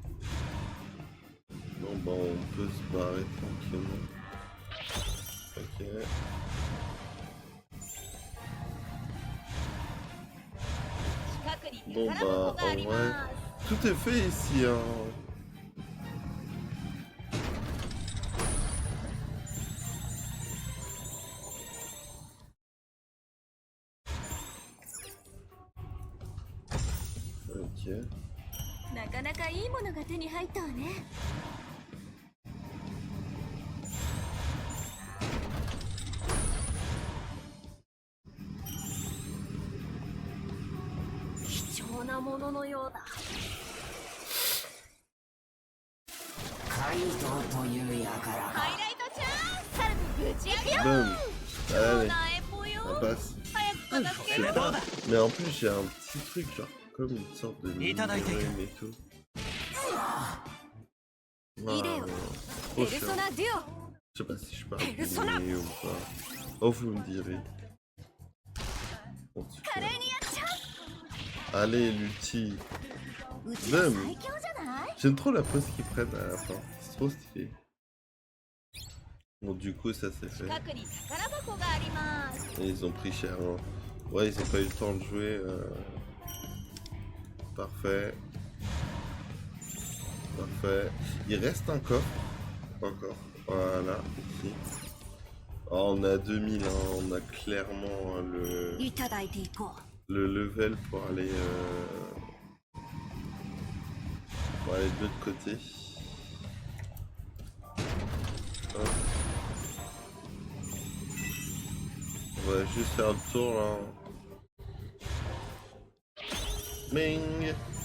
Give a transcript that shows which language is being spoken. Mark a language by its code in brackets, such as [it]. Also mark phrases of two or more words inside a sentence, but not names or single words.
[fr] Bon, bah, on peut se barrer tranquillement. Ok. Bon, bah, en vrai, tout est fait ici, hein. Ok. [ja] なかなかいいものが手に入ったわね。貴重なもののようだ。怪盗というやから。ハイライトちゃん、さらにぶち上げよう。 [fr] Boum. [ja] 貴重 [fr] Allez, [ja] なエポよ。 [fr] on passe. [ja] 早く片付け [fr] Je [ja] よ [fr] sais [ja] う。 [fr] pas. Mais en plus, j'ai un petit truc, genre, comme une sorte de minigame et tout. Idéo. Trop cher. Persona Duo. Je sais pas si je parle Persona. ou pas. Oh, vous me direz. Bon, super. [ja] 華麗にやっちゃ [fr] Allez, Lutti. [ja] う。うちは [fr] Même. [ja] 最強じゃない？ [fr] J'aime trop la pose qu'ils prennent à la fin. C'est trop stylé. Bon, du coup, ça c'est fait. [ja] 近くに宝箱があります。 [fr] Et ils ont pris cher. Hein. Ouais, ils ont pas eu le temps de jouer. Parfait. Parfait. Il reste un coffre. Encore. Voilà, ici. Oh, on a 2000, hein. On a clairement le [ja] いただいていこう。 [fr] level pour aller de l'autre côté. Hop. On va juste faire le tour là. Ming.